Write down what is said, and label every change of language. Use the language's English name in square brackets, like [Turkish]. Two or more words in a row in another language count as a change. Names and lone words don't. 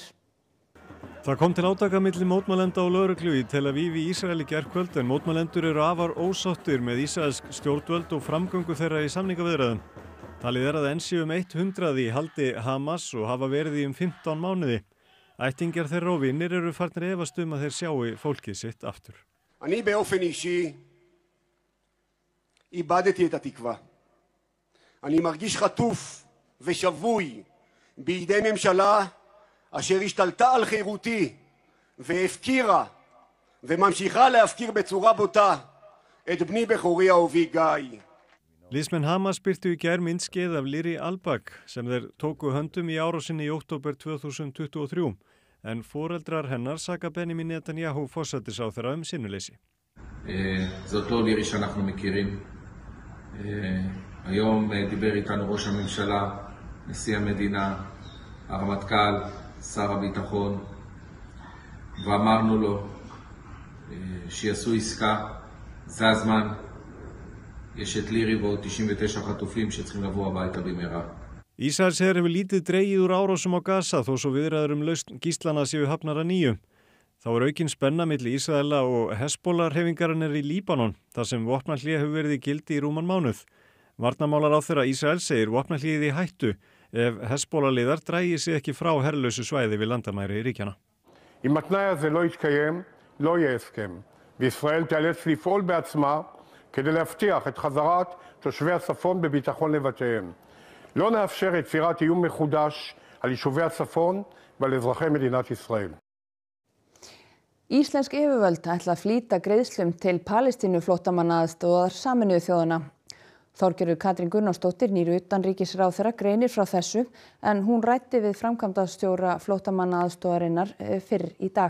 [Icelandic] Það kom til átaka milli mótmælenda og lögreglu í Tel Aviv í Ísrael í gærkvöld en mótmælendur eru afar ósáttir með ísraelsk stjórnvöld og framgöngu þeirra í samningaviðræðum. Talið er að enn séu 100 í haldi Hamas og hafa verið í 15 mánuði. Ættingjar þeirra og vinnir eru farnir efast að þeir sjáu fólkið sitt aftur. [Hebrew] אני באופן אישי איבדתי את התקווה. אני מרגיש חטוף ושבוי בידי ממשלה אשר השתלטה על חירותי והפקירה וממשיכה להפקיר בצורה בוטה את בני בכורי אהובי גיא. [Icelandic] Liðsmenn Hamas birtu í gær myndskeið af Liri Albag sem þeir tóku höndum í árásinni í október 2023 en foreldrar hennar saka Benjamin Netanyahu forsætisráðherra sinnuleysi. [Hebrew] זאת לא לירי שאנחנו מכירים. היום דיבר איתנו ראש הממשלה, נשיא המדינה, הרמטכ"ל, שר הביטחון ואמרנו לו שיעשו עסקה, זה הזמן. יש את לירי ועוד 99 חטופים שצריכים לבוא הביתה במהרה. [Icelandic] Ísraelsher hefur lítið dregið úr árásum á Gaza þó svo viðræður lausn gíslana séu hafnar að nýju. Þá aukin spenna milli Ísraela og Hezbollah-hreyfingarinnar í Líbanon, þar sem vopnahlé hefur verið í gildi í rúman mánuð. Varnarmálaráðherra Ísraels segir vopnahléið í hættu ef Hezbollah-liðar dragi sig ekki frá herlausu svæði við landamæri ríkjanna. [Hebrew] אם התנאי הזה לא יתקיים, לא יהיה הסכם. וישראל תיאלץ לפעול בעצמה כדי להבטיח את חזרת תושבי הצפון בביטחון לבתיהם. לא נאפשר יצירת איום מחודש על יישובי הצפון ועל אזרחי מדינת ישראל. [Icelandic] Íslensk yfirvöld ætla að flýta greiðslum til Palestínuflóttamannaaðstoðar Sameinuðu þjóðanna. Þorgerður Katrín Gunnarsdóttir, nýr utanríkisráðherra, greinir frá þessu en hún ræddi við framkvæmdastjóra flóttamannaaðstoðarinnar fyrr í dag.